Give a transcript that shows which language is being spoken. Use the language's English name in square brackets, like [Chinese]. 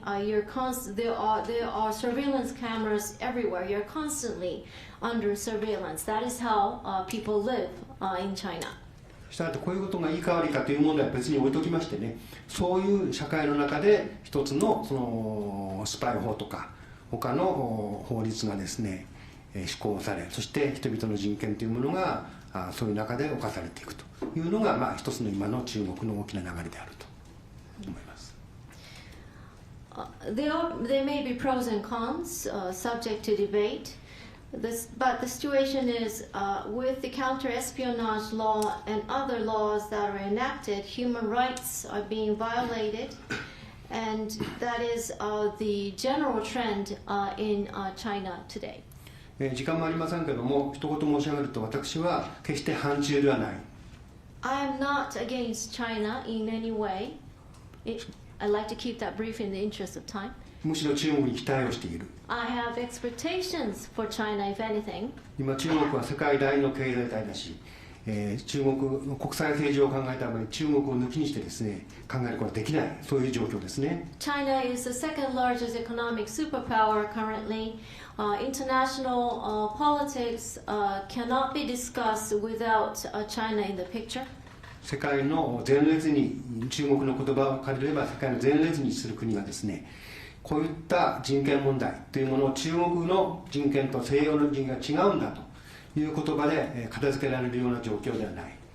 [English] There are surveillance cameras everywhere. You're constantly under surveillance. That is how people live in China. [Japanese] したがってこういうことがいいか悪いかという問題は別に置いときましてね、そういう社会の中で一つのそのスパイ法とか他の法律がですね施行され、そして人々の人権というものがそういう中で侵されていくというのが一つの今の中国の大きな流れであると思います。 [English] There may be pros and cons subject to debate. But the situation is, with the counter-espionage law and other laws that are enacted, human rights are being violated, and that is the general trend in China today. [Japanese] 時間もありませんけれども、一言申し上げると、私は決して反中ではない [English] I am not against China in any way. I'd like to keep that brief in the interest of time. [Japanese] むしろ中国に期待をしている。 [English] I have expectations for China, if anything. [Japanese] 今中国は世界第二の経済体だし、中国の国際政治を考えた場合中国を抜きにしてですね考えることはできないそういう状況ですね。 [English] China is the second largest economic superpower currently. International politics cannot be discussed without China in the picture. [Japanese] 世界の前列に中国の言葉を借りれば世界の前列にする国がですねこういった人権問題というものを中国の人権と西洋の人権が違うんだという言葉で片付けられるような状況ではない。